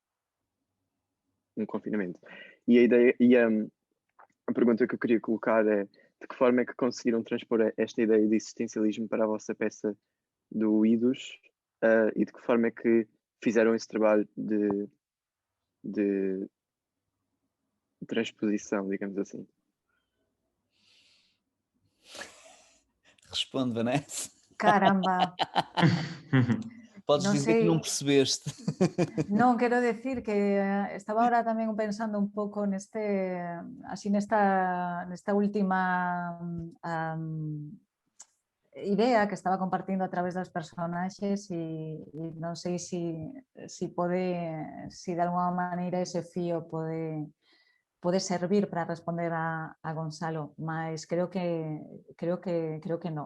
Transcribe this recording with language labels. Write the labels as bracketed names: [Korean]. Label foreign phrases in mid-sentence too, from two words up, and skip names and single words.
[Portuguese] E a ideia a pergunta que eu queria colocar é: de que forma é que conseguiram transpor esta ideia de existencialismo para a vossa peça do Idos, e de que forma é que fizeram esse trabalho de transposição, digamos assim? Responde, Vanessa. Caramba! Podes [Galician] Non [Portuguese] dizer que [Galician] sei. [Portuguese] non percebeste. [Galician] Non, quero decir que estaba ahora tamén pensando un pouco nesta última idea que estaba compartindo a través das personaxes e non sei se de alguma maneira ese fío pode servir para responder a Gonzalo, mas creo que non.